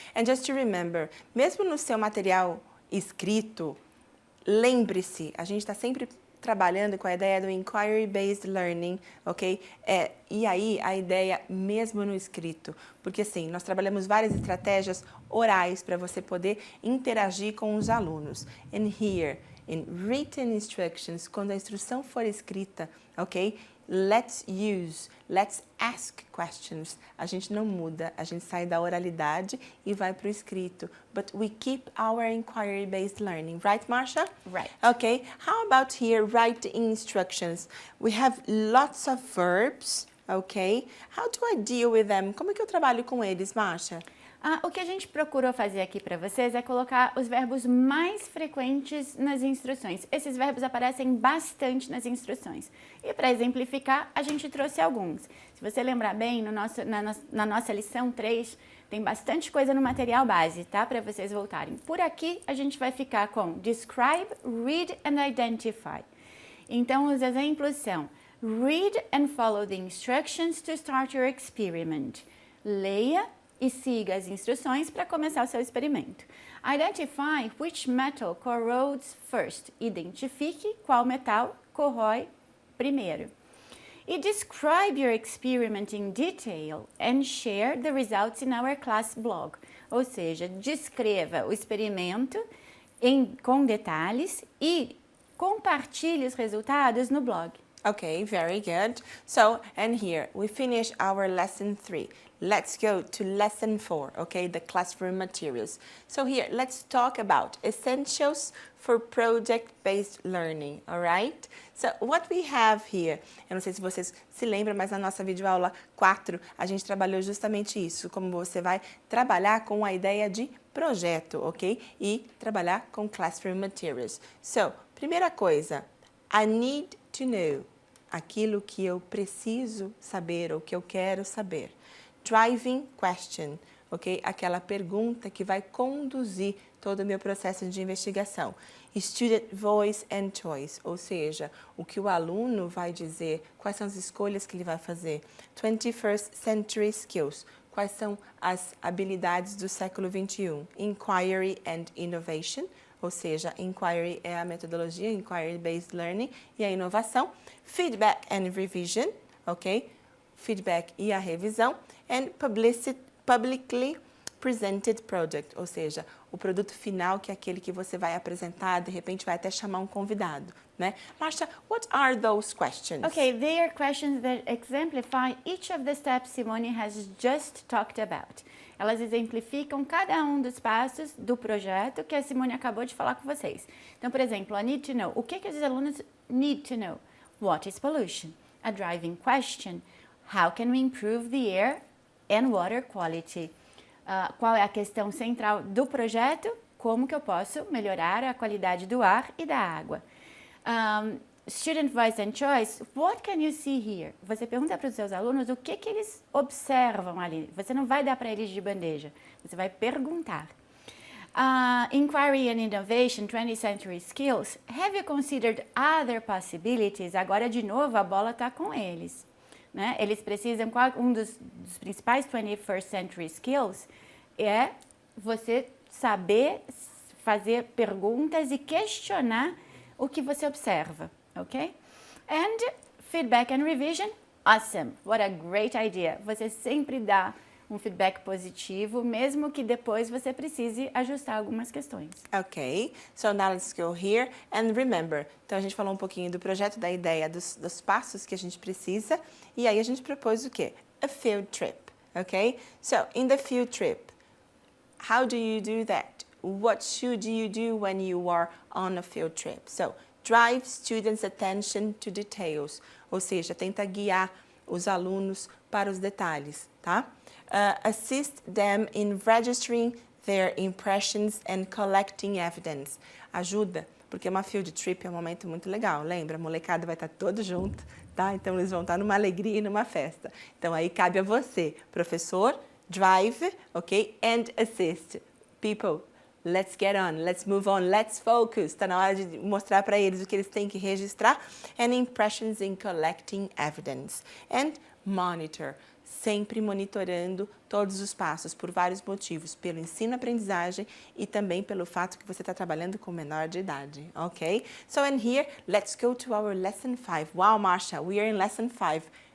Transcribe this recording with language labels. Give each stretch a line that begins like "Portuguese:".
English: And just to remember,
Portuguese: mesmo no seu material escrito, lembre-se, a gente está sempre trabalhando com a ideia do Inquiry-Based Learning, ok? E aí, a ideia mesmo no escrito, porque assim, nós trabalhamos várias estratégias orais para você poder interagir com os alunos.
English: And here, in written instructions,
Portuguese: quando a instrução for escrita, ok?
English: Let's use, let's ask questions.
Portuguese: A gente não muda, a gente sai da oralidade e vai para o escrito.
English: But we keep our inquiry-based learning, right, Marsha? Right. Okay, how about here, writing instructions? We have lots of verbs, okay? How do I deal with them?
Portuguese: Como é que eu trabalho com eles, Marsha? O que a gente procurou fazer aqui para vocês é colocar os verbos mais frequentes nas instruções. Esses verbos aparecem bastante nas instruções. E para exemplificar, a gente trouxe alguns. Se você lembrar bem, na nossa lição 3, tem bastante coisa no material base, tá? Para vocês voltarem. Por aqui, a gente vai ficar com describe, read and identify. Então, os exemplos são
English: read and follow the instructions to start your experiment.
Portuguese: Leia e siga as instruções para começar o seu experimento.
English: Identify which metal corrodes first.
Portuguese: Identifique qual metal corrói primeiro.
English: E describe your experiment in detail and share the results in our class blog.
Portuguese: Ou seja, descreva o experimento com detalhes e compartilhe os resultados no blog.
English: Okay, very good. So, and here we finish our lesson 3. Let's go to lesson 4, okay, the classroom materials. So here, let's talk about essentials for project-based learning, all right? So what we have here,
Portuguese: eu não sei se vocês se lembram, mas na nossa videoaula 4, a gente trabalhou justamente isso, como você vai trabalhar com a ideia de projeto, ok? E trabalhar com classroom materials. So, primeira coisa,
English: I need to know,
Portuguese: aquilo que eu preciso saber ou que eu quero saber. Driving question, ok? Aquela pergunta que vai conduzir todo o meu processo de investigação.
English: Student voice and choice,
Portuguese: ou seja, o que o aluno vai dizer, quais são as escolhas que ele vai fazer. 21st century skills, quais são as habilidades do século 21.
English: Inquiry and innovation,
Portuguese: ou seja, inquiry é a metodologia, inquiry-based learning, e a inovação.
English: Feedback and revision,
Portuguese: ok? Feedback e a revisão.
English: And publicly presented project,
Portuguese: ou seja, o produto final que é aquele que você vai apresentar, de repente vai até chamar um convidado, né?
English: Marsha, what are those questions? Okay, they are questions that exemplify each of the steps Simone has just talked about.
Portuguese: Elas exemplificam cada um dos passos do projeto que a Simone acabou de falar com vocês. Então, por exemplo,
English: I need to know.
Portuguese: O que os alunos
English: need to know? What is pollution? A driving question. How can we improve the air and water quality?
Portuguese: Qual é a questão central do projeto? Como que eu posso melhorar a qualidade do ar e da água?
English: Student voice and choice, what can you see here?
Portuguese: Você pergunta para os seus alunos o que eles observam ali. Você não vai dar para eles de bandeja, você vai perguntar.
English: Inquiry and innovation, 20th century skills. Have you considered other possibilities?
Portuguese: Agora, de novo, a bola está com eles. Né? Eles precisam, um dos principais 21st century skills é você saber fazer perguntas e questionar o que você observa, ok?
English: And feedback and revision, awesome, what a great idea.
Portuguese: Você sempre dá um feedback positivo, mesmo que depois você precise ajustar algumas questões.
English: Ok, so now let's go here and remember.
Portuguese: Então a gente falou um pouquinho do projeto, da ideia, dos passos que a gente precisa e aí a gente propôs o quê?
English: A field trip, ok? So in the field trip, how do you do that? What should you do when you are on a field trip? So drive students' attention to details,
Portuguese: ou seja, tenta guiar os alunos para os detalhes, tá?
English: Assist them in registering their impressions and collecting evidence.
Portuguese: Ajuda, porque uma field trip é um momento muito legal, lembra? A molecada vai estar todo junto, tá? Então eles vão estar numa alegria e numa festa. Então aí cabe a você, professor, drive, ok?
English: And assist. People, let's get on, let's move on, let's focus.
Portuguese: Está na hora de mostrar para eles o que eles têm que registrar.
English: And impressions in collecting evidence. And monitor.
Portuguese: Sempre monitorando todos os passos, por vários motivos, pelo ensino-aprendizagem e também pelo fato que você está trabalhando com menor de idade, ok?
English: So, and here, let's go to our lesson 5. Wow, Marsha, we are in lesson 5.